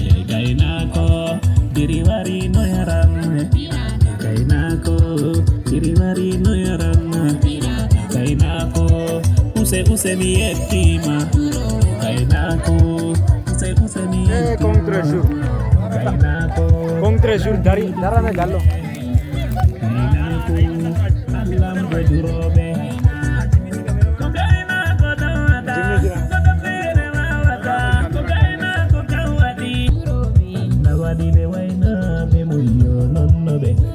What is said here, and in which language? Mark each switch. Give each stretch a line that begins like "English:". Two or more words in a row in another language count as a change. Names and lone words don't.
Fula: Gaynako, biri wari no yaram. Gaynako, biri wari no yaram. Gaynako, use, use mi yettima. Gaynako, use, use mi Eh, yettima.
French: contre jour. Gaynako, Contre jour,
Fula: dari, darana gallo. Gaynako, Allah mo duroɓe. Ko gaynako dawata, ko gaynako kawadi. Allah waɗi ɓe waynaɓe mum yo nonno ɓe.